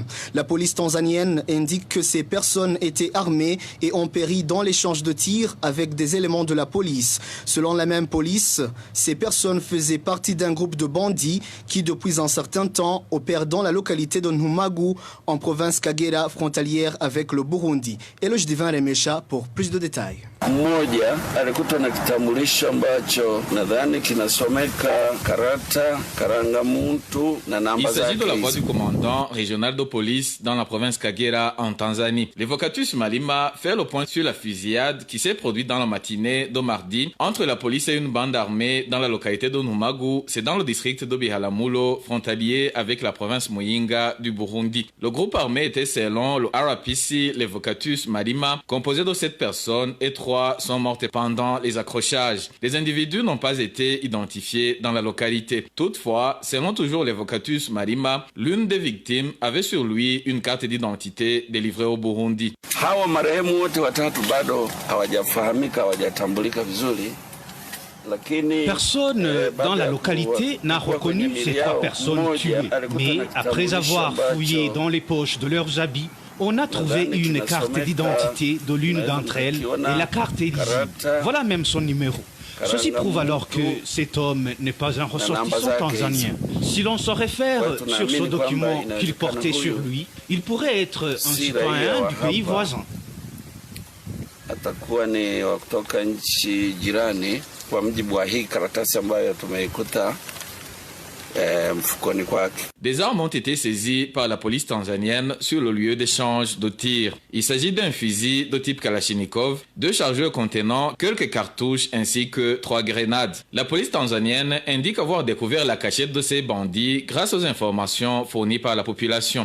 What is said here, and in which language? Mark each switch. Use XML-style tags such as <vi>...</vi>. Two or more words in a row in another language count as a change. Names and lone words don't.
<fr>La police tanzanienne indique que ces personnes étaient armées et ont péri dans l'échange de tirs avec des éléments de la police. Selon la même police, ces personnes faisaient partie d'un groupe de bandits qui depuis un certain temps opèrent dans la localité de Nhumagu en province Kagera frontalière avec le Burundi. Eloge Divin Remesha pour plus de détails.</fr> <sw>Mmoja alikuta na kitambulisho ambacho nadhani kinasomeka Karata Karangamuntu na namba zake.</sw> <fr>Il s'agit de la voix du commandant régional de police dans la province Kagera en Tanzanie. L'évocatus Malima fait le point sur la fusillade qui s'est produite dans la matinée de mardi entre la police et une bande armée dans la localité de Nhumagu, c'est dans le district de Biharamulo, frontalier avec la province Muyinga du Burundi. Le groupe armé était selon le RPC, l'évocatus Malima, composé de 7 personnes et 3 sont mortes pendant les accrochages. Les individus n'ont pas été identifiés dans la localité. Toutefois, selon toujours l'évocatus Marima, l'une des victimes avait sur lui une carte d'identité délivrée au Burundi.</fr> <sw>Hawa marehemu wote watatu bado hawajafahamika, hawajatambulika vizuri.</sw> <fr>Personne dans la localité n'a reconnu ces 3 personnes tuées. Mais après avoir fouillé dans les poches de leurs habits, on a trouvé une carte d'identité de l'une d'entre elles et la carte est lisible. Voilà même son numéro. Ceci prouve alors que cet homme n'est pas un ressortissant tanzanien. Si l'on se réfère sur ce document qu'il portait sur lui, il pourrait être un citoyen du pays voisin.</fr> <sw>Atakuwa ni wa kutoka nchi jirani kwa mjibu wa hii karatasi ambayo tumeikuta mfukoni kwake.</sw> <fr>Des armes ont été saisies par la police tanzanienne sur le lieu d'échange de tir. Il s'agit d'un fusil de type Kalachnikov, 2 chargeurs contenant quelques cartouches ainsi que 3 grenades. La police tanzanienne indique avoir découvert la cachette de ces bandits grâce aux informations fournies par la population.</fr>